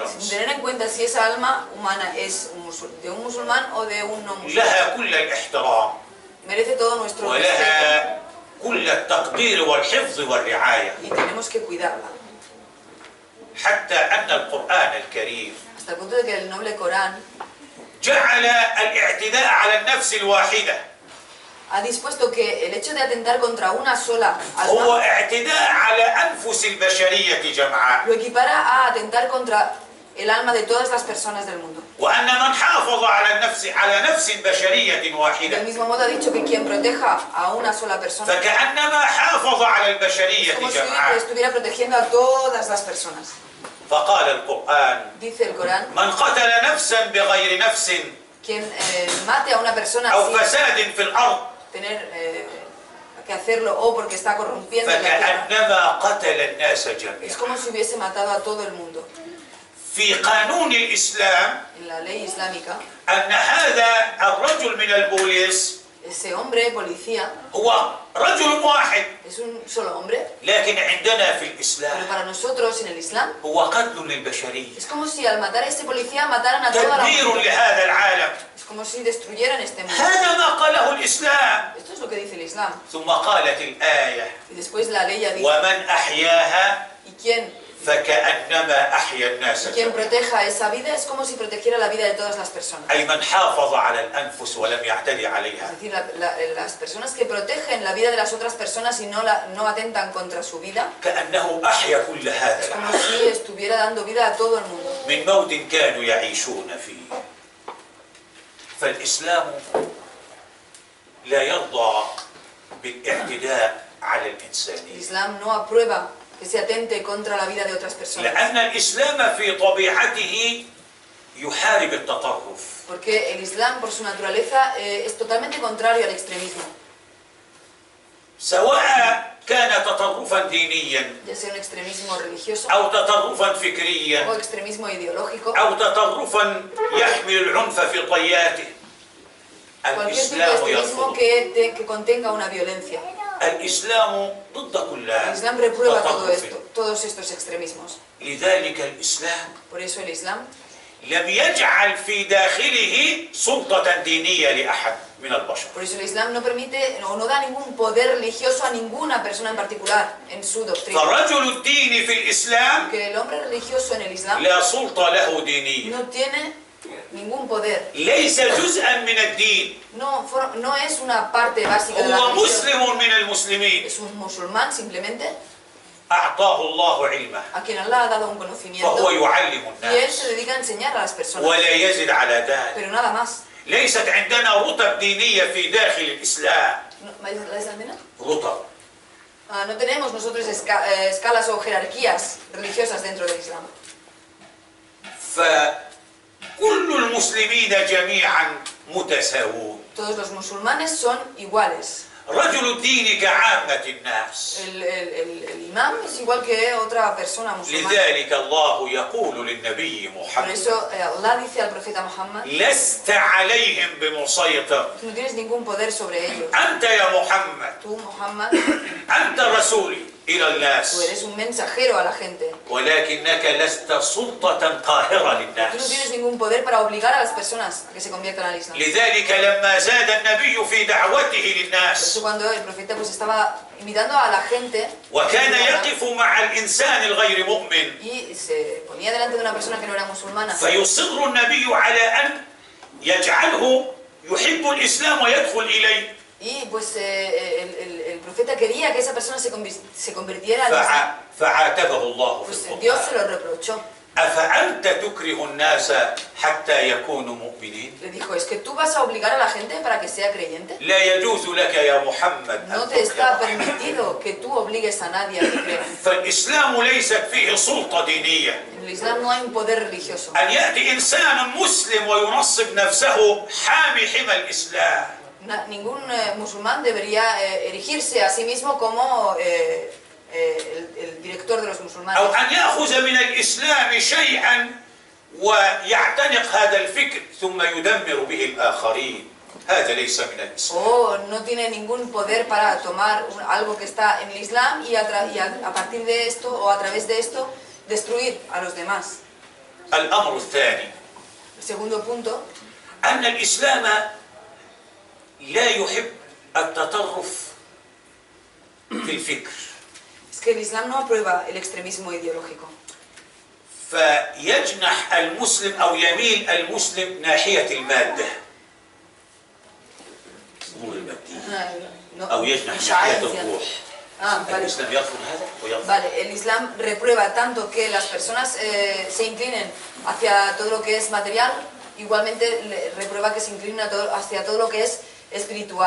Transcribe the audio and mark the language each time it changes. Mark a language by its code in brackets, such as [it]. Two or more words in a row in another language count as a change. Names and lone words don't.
[es] Sin [ar] مسلم [es] tener en cuenta si esa alma humana es de un musulmán o de un no musulmán. [ar] لها كل الاحترام [es] Merece todo nuestro respeto [ar] ولها كل التقدير والحفظ والرعاية [es] y tenemos que cuidarla. [ar] حتى أن القرآن الكريم [es] Hasta el punto de que el noble Corán [ar] جعل الاعتداء على النفس الواحدة [es] ha dispuesto que el hecho de atentar contra una sola [ar] هو [es] alma [ar] اعتداء على أنفس البشرية جمعاء [es] lo equipara a atentar contra el alma de todas las personas del mundo. [ar] وأن من حافظ على نفس بشرية [es] Del [ar] واحدة [es] mismo modo ha dicho que quien proteja a una sola persona es [ar] فكأنما حافظ على البشرية [es] como si [ar] جمعاء. [es] estuviera protegiendo a todas las personas. [ar] فقال القرآن [es] Dice el Corán, [ar] من قتل نفسا بغير نفس [es] quien mate a una persona [ar] أو [es] sin [ar] فساد في الأرض [es] tener que hacerlo o porque está corrompiendo la tierra, [ar] فكأنما قتل الناس [es] es [ar] جميعا. [es] como si hubiese matado a todo el mundo. [ar] في قانون الإسلام [es] En la ley islámica, [ar] أن هذا الرجل من البوليس [es] ese hombre policía [ar] هو رجل واحد، [es] es un solo hombre, [ar] لكن عندنا في [es] pero [ar] الإسلام [es] para nosotros en el Islam [ar] هو قتل للبشرية، [es] es como si al matar a este policía mataran a toda la [ar] تدمير [es] humanidad. [ar] لهذا العالم. [es] Es como si destruyeran este mundo. [ar] هذا ما قاله الإسلام. [es] Esto es lo que dice el Islam. [ar] ثم قالت الآية [es] Y después la ley ha dicho, [ar] ومن أحياها [es] y quien [ar] فكأنما أحيا الناس [es] Quien [ar] جميعا. [es] proteja esa vida es como si protegiera la vida de todas las personas. [ar] أي من حافظ على الأنفس ولم يعتدي عليها. [es] Es decir, las personas que protegen la vida de las otras personas y no atentan contra su vida, [ar] كأنه أحيا كل هذا [es] es como [ar] العالم [es] si estuviera dando vida a todo el mundo. [ar] من موت كانوا يعيشون فيه. فالإسلام لا يرضى بالاعتداء على [es] El [ar] الإنسانية، [es] Islam no aprueba que se atente contra la vida de otras personas. [ar] لأن الإسلام في طبيعته يحارب التطرف. [es] Porque el Islam, por su naturaleza, es totalmente contrario al extremismo. [ar] سواء كان تطرفا دينيا [es] Ya sea un extremismo religioso [ar] أو تطرفا [es] o [ar] فكريا [es] extremismo ideológico, [ar] أو تطرفا يحمل العنف في طياته. [es] cualquier tipo de [ar] الإسلام [es] extremismo [ar] يرفض. [es] que contenga una violencia. [ar] الإسلام ضد كل [es] El Islam reprueba todo [ar] تطرف. [es] esto, todos estos extremismos. [ar] لذلك الإسلام [es] Por eso el Islam [ar] لم يجعل في داخله سلطة دينية لأحد من البشر. [es] Por eso el Islam no permite o no da ningún poder religioso a ninguna persona en particular en su doctrina. [ar] فرجل الدين في الإسلام [es] Que el hombre religioso en el Islam [ar] لا سلطة له دينية، [es] no tiene ningún poder. [ar] ليس جزءا من الدين، [es] No es una parte básica de la [ar] هو [es] religión. [ar] مسلم من المسلمين. [es] Es un musulmán simplemente [ar] أعطاه الله علمه [es] a quien Allah ha dado un [ar] فهو [es] conocimiento [ar] يعلم [es] y él [ar] الناس [es] se dedica a enseñar a las personas. [ar] ولا يزد على ذلك. [es] Pero nada más. [ar] ليست عندنا رتب دينية في داخل الإسلام. [es] ¿La Islamina? [ar] رتب. [es] No tenemos nosotros escalas o jerarquías religiosas dentro del Islam. [ar] فكل المسلمين جميعا متساوون. [es] Todos los musulmanes son iguales. [ar] رجل الدين كعامة الناس. [es] El imam es igual que otra persona musulmana. [ar] لذلك الله يقول للنبي [es] Por [ar] محمد [es] eso Allah dice al profeta Muhammad, [ar] لست عليهم بمسيطر. [es] tú no tienes ningún poder sobre ellos. [ar] أنت يا محمد [es] Tú, Muhammad, [ar] أنت رسولي إلى [es] tú [ar] الناس [es] eres un mensajero a la gente. [ar] ولكنك لست سلطة قاهرة [es] Tú no [ar] للناس. [es] tienes ningún poder para obligar a las personas a que se conviertan al Islam. [ar] لذلك لما زاد النبي في دعوته [es] Por [ar] للناس [es] eso cuando el profeta pues estaba invitando a la gente [ar] وكان يقف مع الإنسان الغير مؤمن [es] y se ponía delante de una persona que no era musulmana, [ar] فيصر النبي على أن يجعله يحب الإسلام ويدخل إليه [es] y pues el profeta quería que esa persona se convirtiera al Islam, [ar] فعاتبه الله في [es] pues Dios se [ar] القرآن [es] lo reprochó. [ar] أفأنت تكره الناس حتى يكونوا مؤمنين [es] Le dijo, ¿es que tú vas a obligar a la gente para que sea creyente? [ar] لا يجوز لك يا محمد [es] No [ar] أن [es] te está [ar] تكره أحد. [es] permitido que tú obligues a nadie a que crea. [ar] فالإسلام ليست فيه سلطة دينية. [es] En el Islam no hay un poder religioso. [ar] أن يأتي إنسان مسلم وينصب نفسه حامي حمى الإسلام [es] Ningún musulmán debería erigirse a sí mismo como el director de los [ar] أو [es] musulmanes. [ar] أن يأخذ من الإسلام شيئا ويعتنق هذا الفكر ثم يدمر به الآخرين. هذا ليس من الإسلام. [es] O no tiene ningún poder para tomar algo que está en el Islam y a partir de esto o a través de esto destruir a los demás. [ar] الأمر الثاني [es] El segundo punto [ar] أن الإسلام لا يحب التطرف في الفكر، [es] es que el Islam no aprueba el extremismo ideológico. [ar] فيجنح المسلم أو يميل المسلم ناحية المادة أمور المادية أو يجنح ناحية الروح. [es] Vale. [ar] الإسلام يرفض هذا ويرفض. [es] Vale, el Islam reprueba tanto que las personas se inclinen hacia todo lo que es material, igualmente reprueba que se inclinen hacia todo lo que es espiritual.